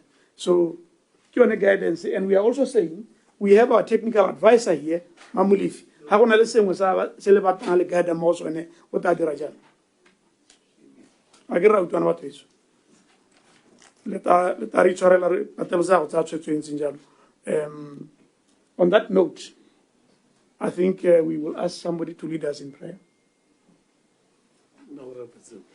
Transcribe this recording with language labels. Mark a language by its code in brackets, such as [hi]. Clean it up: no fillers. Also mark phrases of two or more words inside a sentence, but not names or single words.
[en] So [tn] ke yone [en] guidance, and we are also saying we have our technical advisor here, Mamulifi. [tn] Ha go na le sengwe se le batlang le guide mo sone o tla dira jalo. A ke ra utlwana batho eso. Le ta re tshwarela re patelsa go tsa tshwetso e ntseng jalo. [en] On that note, I think we will ask somebody to lead us in prayer.